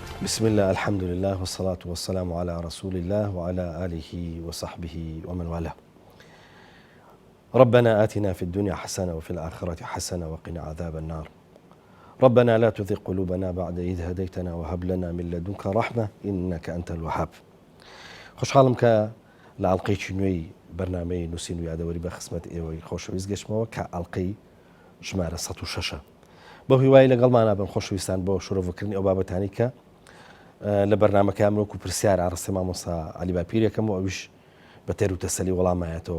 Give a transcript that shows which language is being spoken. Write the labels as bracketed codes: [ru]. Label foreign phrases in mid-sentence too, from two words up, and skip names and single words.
[ar] بسم الله الحمد لله والصلاة والسلام على رسول الله وعلى آله وصحبه ومن والاه. ربنا آتنا في الدنيا حسنة وفي الآخرة حسنة وقنا عذاب النار. ربنا لا تزغ قلوبنا بعد إذ هديتنا وهب لنا من لدنك رحمة إنك أنت الوهاب. [ckb] خوشحاڵم کە لە ئەڵقەیەکی نوێی بەرنامەی نووسین و یادەوەری بە خزمەت ئێوەی خۆشەویست گەشتمەوە کە ئەڵقەی ژمارە 106 بە هیوای لەگەڵمانە بن خۆشەویستان بۆ شۆرەڤکردنی ئەو بابەتانی کە لە بەرنامەکە ئەمڕۆ و پرسیار ئاڕاستە مامۆستا عەلی باپیرێکم و ئەویش بە تێر و تەسەلی وەڵامایەتەوە.